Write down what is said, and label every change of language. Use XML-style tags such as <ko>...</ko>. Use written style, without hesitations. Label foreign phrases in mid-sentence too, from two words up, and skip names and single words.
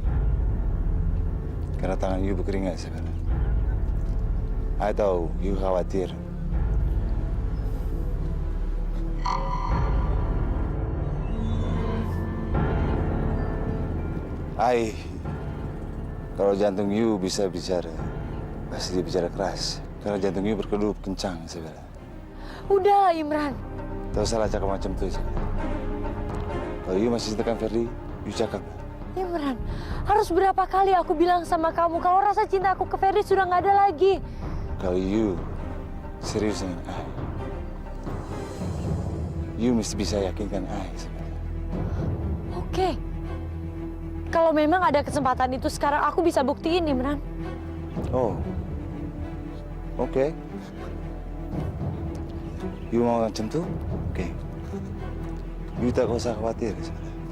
<id>Karena tangan you berkeringat sebenarnya. I tahu you khawatir. Kalau jantung you bisa bicara, pasti dia bicara keras. Karena jantung you berkedup kencang sebenarnya. Udahlah Imran.</id> <ms>Tak salah cakap macam tu je. Kalau you masih cintakan Ferdi, you cakap. Imran,</ms> <id>harus berapa kali aku bilang sama kamu kalau rasa cinta aku ke Ferdi sudah nggak ada lagi.</id> <ms>Kalau you serius dengan I, you mesti bisa yakinkan I. Oke.</ms> <id>Kalau memang ada kesempatan itu sekarang aku bisa buktiin, Imran. Oh, oke.</id> <ms>You mau macam tu? Oke. You tak usah khawatir sebenarnya.</ms>